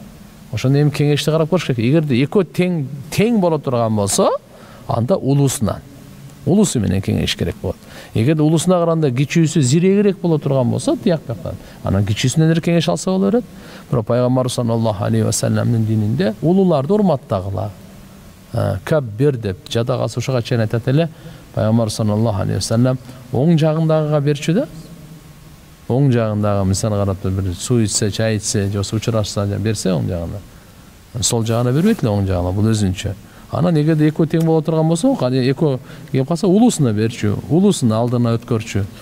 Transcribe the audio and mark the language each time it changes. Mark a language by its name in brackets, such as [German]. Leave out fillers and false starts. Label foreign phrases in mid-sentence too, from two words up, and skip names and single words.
[Kyrgyz] Ошону эми кеңешти карап көрүш керек. Эгерде экөө тең боло турган болсо, анда улуусу менен кеңеш керек болот. Эгерде улуусуна караганда кичүүсү зирегирээк боло турган болсо, тияк жактан анан кичүүсүнөн эле кеңеш алса боло берет. Бирок пайгамбар [Arabic] صلى الله عليه وسلم [Kyrgyz] дининде улууларды урматтагыла. Каббир деп жадага сушага чейин айтат эле. Пайгамбар [Arabic] صلى الله عليه وسلم [Kyrgyz] оң жагындагыга берчү да. Оң жагындагы мисалы карап бир суу ичсе, чай ичсе, же учурашса берсе оң жагына. Сол жагына бербейт эле оң жагына, бул өзүнчө. Анан эгерде экөө тең боло турган болсо, экөө кеп калса улуусуна берчү, улуусун алдына өткөрчү.